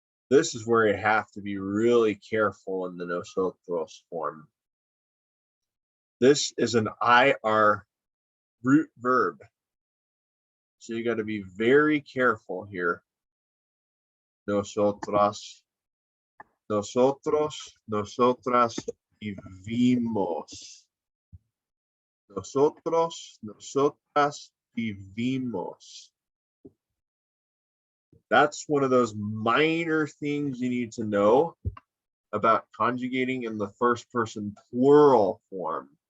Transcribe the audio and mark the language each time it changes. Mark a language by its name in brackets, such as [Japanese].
[English] This is where you have to be really careful in the nosotros form. This is an IR root verb. So you got to be very careful here. [Spanish] Nosotras, nosotros, nosotras vivimos. Nosotros, nosotras vivimos. [English] That's one of those minor things you need to know about conjugating in the first person plural form.